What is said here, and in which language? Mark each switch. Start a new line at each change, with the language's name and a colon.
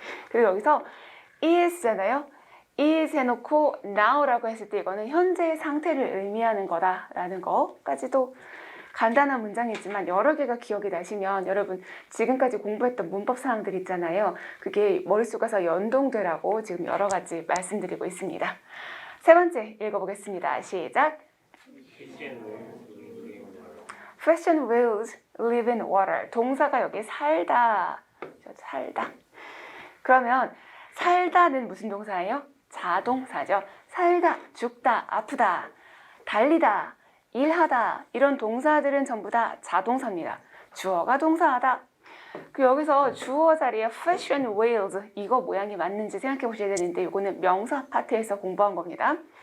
Korean: 그리고 여기서 is잖아요. is 해놓고 now라고 했을 때 이거는 현재의 상태를 의미하는 거다라는 거까지도 간단한 문장이지만 여러 개가 기억이 나시면 여러분 지금까지 공부했던 문법 사항들 있잖아요. 그게 머릿속에서 연동되라고 지금 여러 가지 말씀드리고 있습니다. 세 번째 읽어보겠습니다. 시작!
English: Fish and whales live in water.
Korean: 동사가 여기 살다. 살다. 그러면 살다는 무슨 동사예요? 자동사죠. 살다, 죽다, 아프다, 달리다, 일하다 이런 동사들은 전부 다 자동사입니다. 주어가 동사하다. 그 여기서 주어 자리에 fish and whales 이거 모양이 맞는지 생각해 보셔야 되는데 이거는 명사 파트에서 공부한 겁니다.